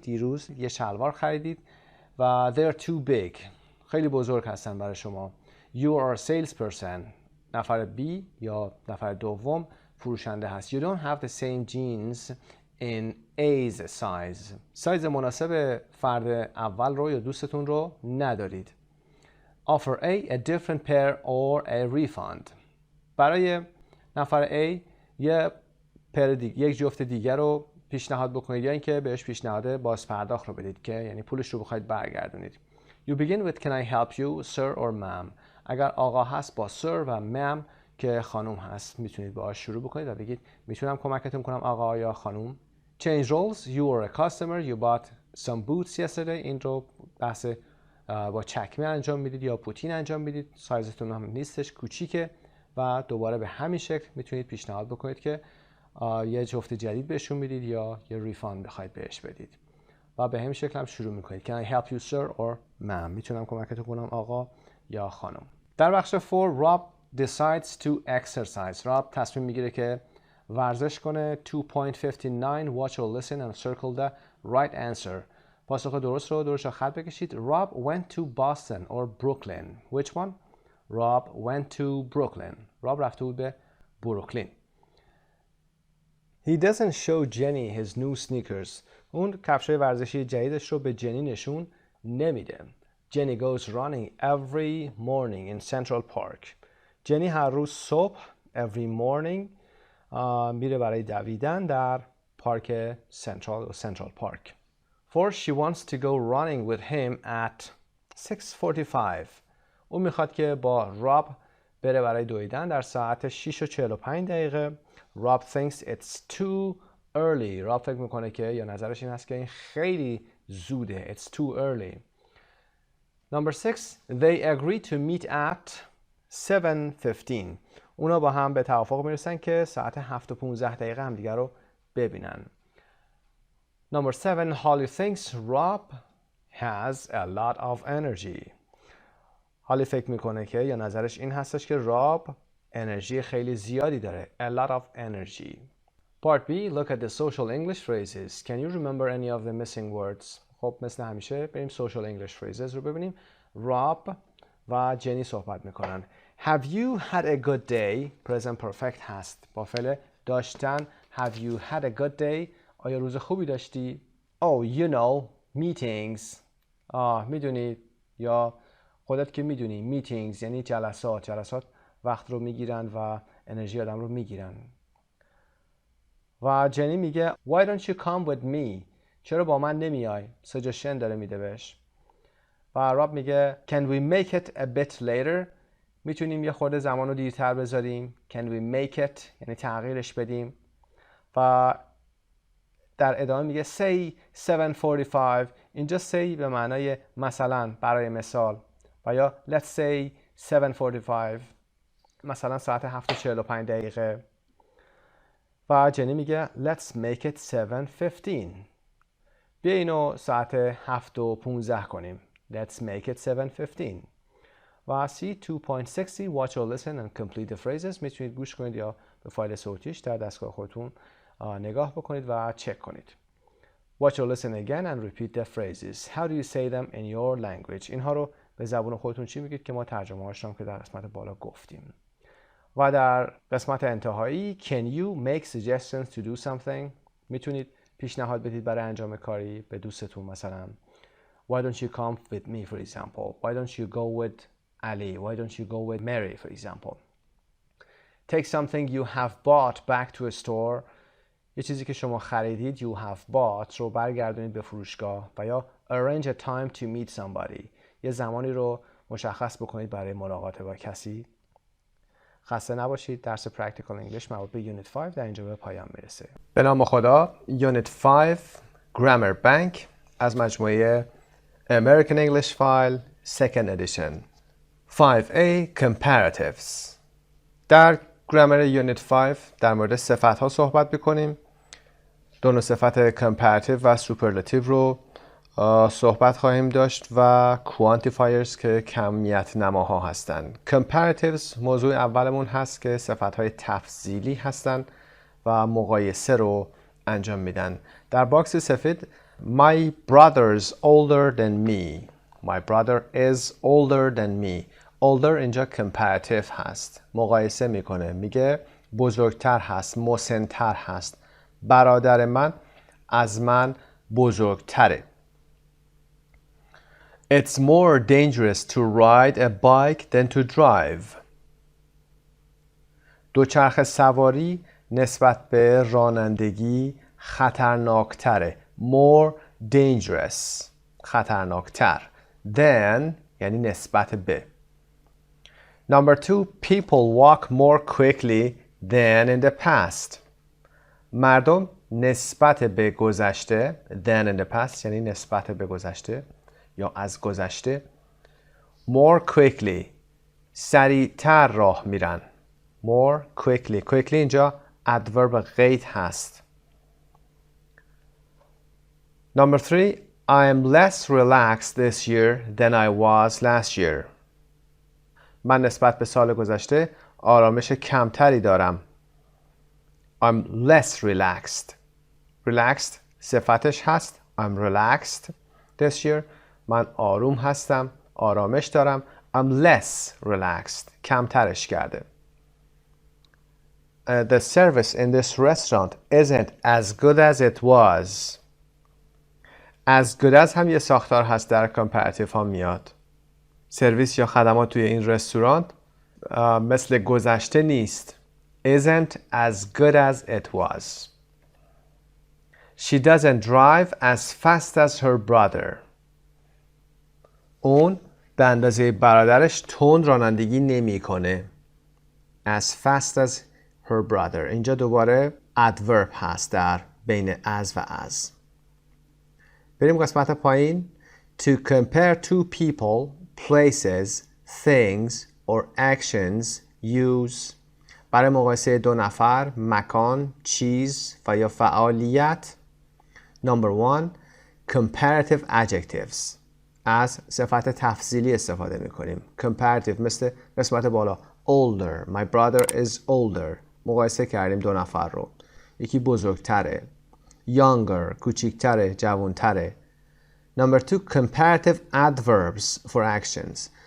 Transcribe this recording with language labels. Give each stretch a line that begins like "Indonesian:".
Persian: دیروز یه شلوار خریدید و
English: they're too big.
Persian: خیلی بزرگ هستن برای شما.
English: You are a salesperson.
Persian: نفر B یا نفر دوم فروشنده هست.
English: You don't have the same jeans in A's size.
Persian: سایز مناسب فرد اول رو یا دوستتون رو ندارید.
English: Offer A different pair or a refund.
Persian: برای نفر A یک جفت دیگر رو پیشنهاد بکنید یا اینکه بهش پیشنهاد باز پرداخت رو بدید که یعنی پولش رو بخواید برگردونید.
English: You begin with can I help you, sir or ma'am.
Persian: اگر آقا هست با sir و ma'am که خانم هست میتونید باهاش شروع بکنید و بگید میتونم کمکتون کنم آقا یا خانم.
English: Change roles. You are a customer. You bought some boots yesterday.
Persian: این رو بحث با چکمه انجام میدید یا پوتین انجام میدید. سایزتون هم نیستش، کوچیکه و دوباره به همین شکل میتونید پیشنهاد بکنید که یه جفت جدید بهشون میدید یا یه ریفاند بخواید بهش بدید و به همین شکل هم شروع میکنید.
English: Can I help you sir or ma'am.
Persian: میتونم کمکتون کنم آقا یا خانم. در بخش
English: 4 Rob decides to exercise.
Persian: راب تصمیم میگیره که ورزش کنه.
English: 2.59 Watch or listen and circle the right answer.
Persian: پاسخ درست رو درست خط بکشید.
English: Rob went to Boston or Brooklyn. Which one? Rob went to Brooklyn.
Persian: راب رفته بود به بروکلین.
English: He doesn't show Jenny his new sneakers. اون کفشای ورزشی جدیدش رو به جنی نشون نمیده. Jenny goes running every morning in Central Park.
Persian: جنی هر روز صبح
English: every morning
Persian: میره برای دویدن در پارک Central Park.
English: 4 She wants to go running with him at 6:45.
Persian: اون میخواد که با راب بره برای دویدن در ساعت 6 و 45 دقیقه.
English: Rob thinks it's too early.
Persian: راب فکر میکنه که یا نظرش این هست که این خیلی زوده.
English: It's too early. Number 6. They agree to meet at 7:15. اونا با هم به توافق میرسن که ساعت 7 و 15 دقیقه هم دیگر رو ببینن. Number 7. Holly thinks Rob has a lot of energy.
Persian: هالی فکر میکنه که یا نظرش این هستش که راب انرژی خیلی زیادی داره.
English: A lot of energy. Part B. Look at the social English phrases. Can you remember any of the missing words?
Persian: خب مثل همیشه بریم
English: social English phrases
Persian: رو ببینیم. راب و جنی صحبت میکنن.
English: Have you had a good day?
Persian: Present perfect هست. با فعل داشتن.
English: Have you had a good day?
Persian: آیا روز خوبی داشتی؟
English: Oh, you know, meetings.
Persian: میدونی یا خودت که میدونی. meetings یعنی جلسات وقت رو میگیرن و انرژی آدم رو میگیرن. و جنی میگه
English: Why don't you come with me?
Persian: چرا با من نمیای؟ suggestion داره میده بهش. و راب میگه
English: Can we make it a bit later?
Persian: میتونیم یه خورده زمان رو دیرتر بذاریم.
English: Can we make it
Persian: یعنی تغییرش بدیم. و در ادامه میگه say 7:45. اینجا say به معنای مثلا برای مثال و یا
English: let's say 7:45
Persian: مثلا ساعت 7:45 دقیقه. و جنی میگه
English: let's make it 7:15.
Persian: بیا اینو ساعت 7:15 کنیم.
English: Let's make it 7:15. و C 2.60 watch or listen and complete the phrases.
Persian: میتونید گوش کنید یا به فایل صوتیش در دستگاه خودتون نگاه بکنید و چک کنید.
English: Watch or listen again and repeat the phrases. How do you say them in your language?
Persian: اینها رو به زبان خودتون چی میگید که ما ترجمه هاش هم که در قسمت بالا گفتیم. و در قسمت انتهایی
English: Can you make suggestions to do something?
Persian: میتونید پیشنهاد بدید برای انجام کاری به دوستتون.
English: مثلا Why don't you come with me for example? Why don't you go with Ali? Why don't you go with Mary for example? Take something you have bought back to a store.
Persian: یه چیزی که شما خریدید
English: you have bought
Persian: رو برگردونید به فروشگاه. و یا
English: arrange a time to meet somebody.
Persian: یه زمانی رو مشخص بکنید برای ملاقات با کسی. خسته نباشید. درس Practical English مربوط به Unit 5 در اینجا به پایان میرسه. به نام خدا. Unit 5 Grammar Bank از مجموعه American English فایل Second Edition.
English: 5A Comparatives.
Persian: در گرامر یونیت 5 در مورد صفت ها صحبت میکنیم. دو نوع صفت comparative و superlative رو صحبت خواهیم داشت و quantifiers که کمیت نماها هستند. comparatives موضوع اولمون هست که صفت های تفضیلی هستند و مقایسه رو انجام میدن. در باکس سفید
English: My brother's older than me. My brother is older than me.
Persian: older اینجا comparative هست. مقایسه میکنه. میگه بزرگتر هست. مسن‌تر هست. برادر من از من بزرگتره.
English: It's more dangerous to ride a bike than to drive.
Persian: دوچرخه سواری نسبت به رانندگی خطرناکتره.
English: More dangerous.
Persian: خطرناکتر. Than یعنی نسبت به.
English: Number 2, people walk more quickly than in the past.
Persian: مردم نسبت به گذشته
English: than in the past
Persian: یعنی نسبت به گذشته یا از گذشته
English: more quickly
Persian: سریعتر راه میرن. more quickly. quickly اینجا adverb قید هست.
English: Number 3, I am less relaxed this year than I was last year.
Persian: من نسبت به سال گذشته آرامش کمتری دارم.
English: I'm less relaxed. Relaxed
Persian: صفتش هست.
English: I'm relaxed this year.
Persian: من آروم هستم. آرامش دارم.
English: I'm less relaxed.
Persian: کمترش کرده.
English: The service in this restaurant isn't as good as it was.
Persian: As good as هم یه ساختار هست در comparative ها میاد. سرویس یا خدمات توی این رستوران مثل گذشته نیست.
English: Isn't as good as it was. She doesn't drive as fast as her brother.
Persian: اون به اندازه برادرش تند رانندگی نمیکنه.
English: as fast as her brother.
Persian: اینجا دوباره adverb هست در بین as و as. بریم قسمت پایین.
English: To compare two people, places, things or actions use.
Persian: برای مقایسه دو نفر، مکان، چیز و یا فعالیت.
English: Number one, comparative adjectives.
Persian: از صفت تفضیلی استفاده میکنیم. comparative مثل قسمت بالا.
English: older, my brother is older.
Persian: مقایسه کردیم دو نفر رو. یکی بزرگتره. younger, کوچیکتره، جوانتره.
English: Number two, comparative adverbs for actions.